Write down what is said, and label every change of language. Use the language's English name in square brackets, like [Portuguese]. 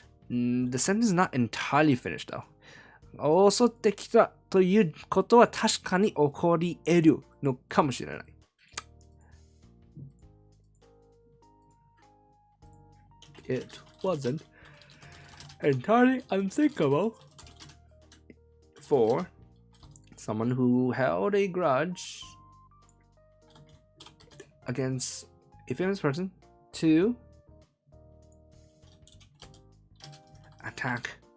[English] The sentence is not entirely finished though. [Japanese] 襲ってきたということは確かに起こり得るのかもしれない。 [English] it wasn't entirely unthinkable for someone who held a grudge against a famous person to attack